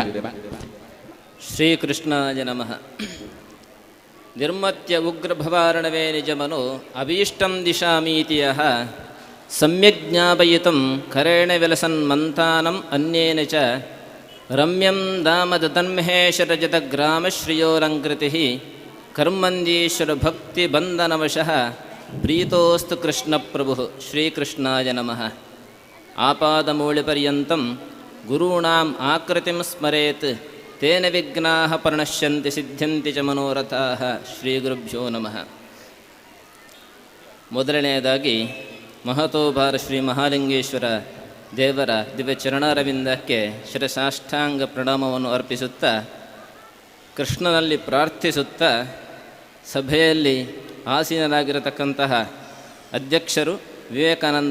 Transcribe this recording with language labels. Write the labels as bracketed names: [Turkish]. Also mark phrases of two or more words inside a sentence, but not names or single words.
[Sanskrit] ಶ್ರೀಕೃಷ್ಣಾಯ ನಮಃ. ನಿರ್ಮತ್ಯ ಉಗ್ರಭವಾರಣವೇ ನಿಜಮನು ಅಭೀಷ್ಟಂ ದಿಶಾಮೀತಿಯಃ ಸಮ್ಯಕ್ ಜ್ಞಾಪಯಿತುಂ ಕರೇಣ ವಿಲಸನ್ಮಂತಾನಂ ಅನ್ಯೇನ ಚ ರಮ್ಯಂ ದಾಮದತನ್ಮಹೇಶರಜತಗ್ರಾಮಶ್ರಿಯೋಲಂಕೃತಿಃ ಕರ್ಮಂದೀಶ್ವರ ಭಕ್ತಿ ಬಂಧನವಶಃ ಪ್ರೀತೋಸ್ತು ಕೃಷ್ಣ ಪ್ರಭುಃ. ಶ್ರೀಕೃಷ್ಣಾಯ ನಮಃ. ಆಪಾದಮೂಳಿಪರ್ಯಂತಂ ಗುರುಣಾಂ ಆಕೃತಿಂ ಸ್ಮರೇತ್ ತೇನ ವಿಘ್ನಾಃ ಪ್ರಣಶ್ಯಂತಿ ಸಿದ್ಧ್ಯಂತಿ ಚ ಮನೋರಥಾಃ. ಶ್ರೀ ಗುರುಭ್ಯೋ ನಮಃ. [Kannada] ಮೊದಲನೆಯದಾಗಿ ಮಹತೋಭಾರ ಶ್ರೀ ಮಹಾಲಿಂಗೇಶ್ವರ ದೇವರ ದಿವ್ಯ ಚರಣಾರವಿಂದಕ್ಕೆ ಶಿರಸಾಷ್ಟಾಂಗ ಪ್ರಣಾಮವನ್ನು ಅರ್ಪಿಸುತ್ತಾ, ಕೃಷ್ಣನಲ್ಲಿ ಪ್ರಾರ್ಥಿಸುತ್ತಾ, ಸಭೆಯಲ್ಲಿ ಆಸೀನರಾಗಿರತಕ್ಕಂತಹ ಅಧ್ಯಕ್ಷರು ವಿವೇಕಾನಂದ